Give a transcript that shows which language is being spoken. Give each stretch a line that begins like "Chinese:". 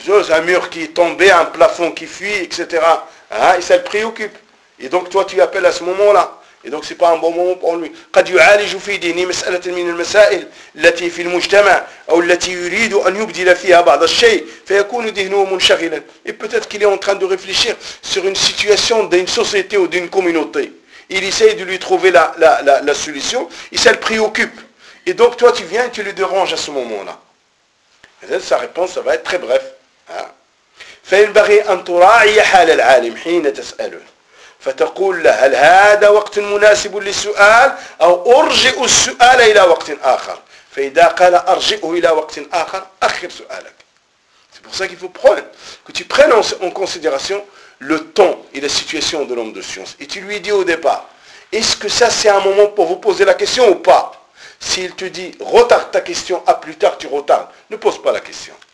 French: Un mur qui est tombé, un plafond qui fuit, etc. Et ça le préoccupe. Et donc toi tu appelles à ce moment-là. Et donc c'est pas un bon moment pour lui.
Arabic: قد يعالج في دينه مسألة من المسائل التي في المجتمع أو التي يريد أن يبدل فيها بعض الشيء فيكون ذهنه منشغلا.
French: Et peut-être qu'il est en train de réfléchir sur une situation d'une société ou d'une communauté. Il essaye de lui trouver la solution. Et ça le préoccupe. Et donc toi tu viens et tu le déranges à ce moment-là. Et sa réponse ça va être très bref.
Arabic: فينبغي أن تراعي حال العالم حين تسأله. فتقول له هل هذا وقت مناسب للسؤال أو أرجئ السؤال إلى وقت آخر فإذا قال أرجئه إلى وقت آخر أخر سؤالك.
French: C'est pour ça qu'il faut que tu prennes en considération le temps et la situation de l'homme de science. Et tu lui dis au départ, est-ce que ça c'est un moment pour vous poser la question ou pas? S'il te dit, retarde ta question, à plus tard tu retardes, ne pose pas la question.